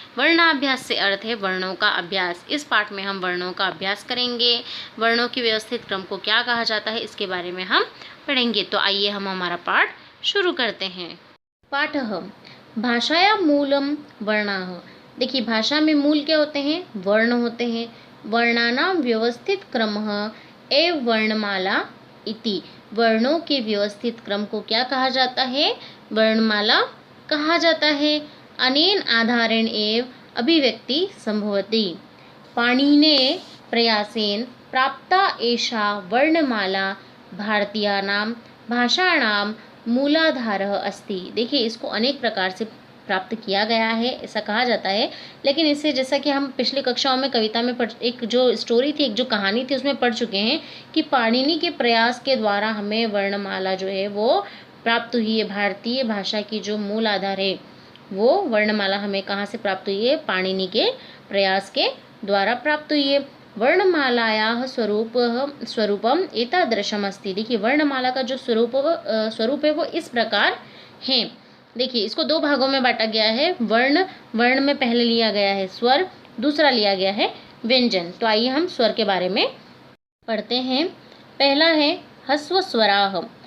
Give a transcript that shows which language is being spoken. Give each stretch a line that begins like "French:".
Hindi: वर्णाभ्यास से अर्थ है वर्णों का अभ्यास। इस पाठ में हम वर्णों का अभ्यास करेंगे। वर्णों की व्यवस्थित क्रम को क्या कहा जाता है इसके बारे में हम पढ़ेंगे। तो आइए हम हमारा पाठ शुरू करते हैं।
Sanskrit: पाठ भाषाया मूलम वर्णाः।
Hindi: देखिए, भाषा में मूल क्या होते हैं? वर्ण होते हैं।
Sanskrit: वर्णानां व्यवस्थित क्रमः एव वर्णमाला इति।
Hindi: वर्णों के व्यवस्थित क्रम को क्या कहा जाता है? वर्णमाला कहा जाता है।
Sanskrit: अनेन आधारेण एव अभिव्यक्ति संभवति। पाणिने प्रयासेन प्राप्ता एषा वर्णमाला भारतीयानां भाषाणां मूलाधारः अस्ति।
Hindi: देखिए, इसको अनेक प्रकार से प्राप्त किया गया है, ऐसा कहा जाता है। लेकिन इससे, जैसा कि हम पिछली कक्षाओं में कविता में एक जो स्टोरी थी, एक जो कहानी थी, उसमें पढ़ चुके हैं कि पाणिनि के प्रयास के द्वारा हमें वर्णमाला जो है वो प्राप्त हुई है। भारतीय भाषा की जो मूल आधार है वो वर्णमाला हमें कहाँ से प्राप्त हुई है? पाणिनि के प्रयास के द्वारा प्राप्त हुई है।
Sanskrit: वर्णमालायाः स्वरूपम एतादृशम अस्ति।
Hindi: देखिए, वर्णमाला का जो स्वरूप है वो इस प्रकार है। देखिए, इसको दो भागों में बांटा गया है। वर्ण में पहले लिया गया है स्वर, दूसरा लिया गया है व्यंजन। तो आइए हम स्वर के बारे में पढ़ते हैं। पहला है ह्रस्व स्वराः।